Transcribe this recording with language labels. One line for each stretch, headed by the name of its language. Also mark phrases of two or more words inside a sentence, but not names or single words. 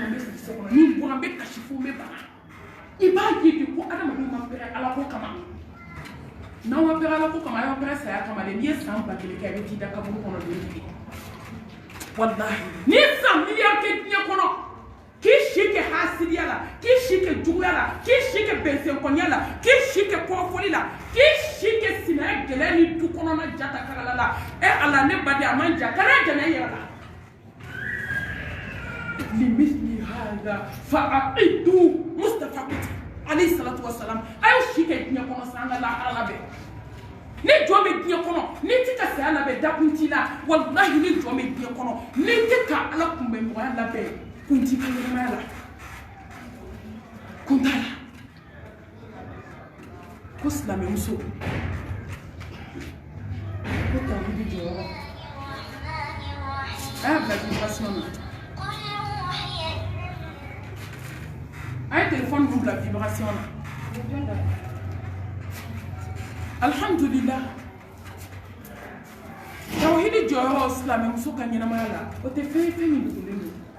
Bambara: n bɛ sigi so kɔnɔ ni bɔra n bɛ kasi fo n bɛ bana i b'a ye de ko adamadenw ma pɛrɛ ala ko kama n'aw ma pɛrɛ ala ko kama a y'aw pɛrɛ saya kama de n'i ye san 1000 kɛ i bɛ t'i da kaburu kɔnɔ den tigɛ wallahi n'i ye san miliyari kɛ diɲɛ kɔnɔ k'i si kɛ hasidiya la k'i si kɛ juguya la k'i si kɛ bɛnsɛnkɔniya la k'i si kɛ kɔrɔfɔli la k'i si kɛ sinaya gɛlɛya ni du kɔnɔna jata karala la ala ne baden a man ja kana jɛnɛ yɛrɛ la
Arabic: limithli hada fa'aqidu Mustafa alayhi salatu wassalam
Bambara: a y'o si kɛ diɲɛ kɔnɔ san ka lahara labɛn ni jɔn bɛ diɲɛ kɔnɔ ni tɛ ka saya labɛn dakun t'i la wallahi ni jɔn bɛ diɲɛ kɔnɔ ni tɛ ka ala kunbɛnɲɔgɔnya labɛn kun t'i ka ɲɛnamaya la kun t'a la ko silamɛmuso ko tawhidi jɔyɔrɔ a y'a bila vibration na a ye téléphone ninnu bila vibration na alhamdulillah tawhidi jɔyɔrɔ silamɛmuso ka ɲɛnamaya la o tɛ fɛn ye fɛn min dogolen don